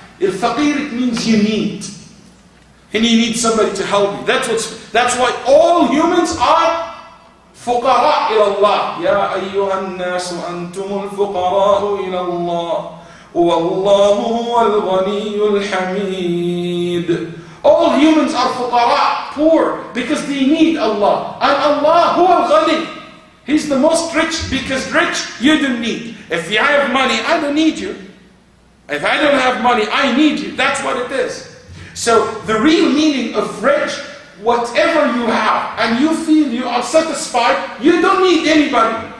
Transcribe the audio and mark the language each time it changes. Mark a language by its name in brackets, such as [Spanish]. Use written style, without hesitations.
[English] Al-faqir, it means you need. And you need somebody to help you. That's why all humans are [Arabic] فقراء إلى الله. يا أيها الناس أنتم الفقراء إلى الله والله هو الغني الحميد. [English] All humans are فقراء, poor, because they need Allah. And Allah [Arabic] هو الغني. [English] He's the most rich, because rich you don't need. If you have money, I don't need you. If I don't have money, I need you. That's what it is. So the real meaning of rich, whatever you have and you feel you are satisfied, you don't need anybody.